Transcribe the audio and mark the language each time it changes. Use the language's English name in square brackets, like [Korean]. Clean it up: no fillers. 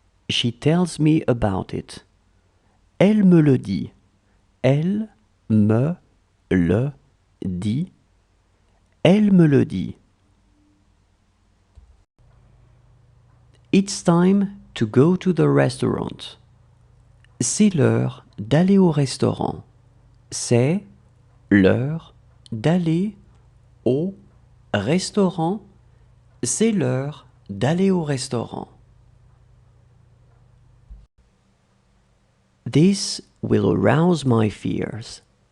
[English] She tells me about it. [French] Elle me le dit. Elle me le dit. Elle me le dit. [English] It's time to go to the restaurant. [French] C'est l'heure d'aller au restaurant. C'est l'heure d'aller au restaurant. C'est l'heure d'aller au restaurant. [English] This will arouse my fears.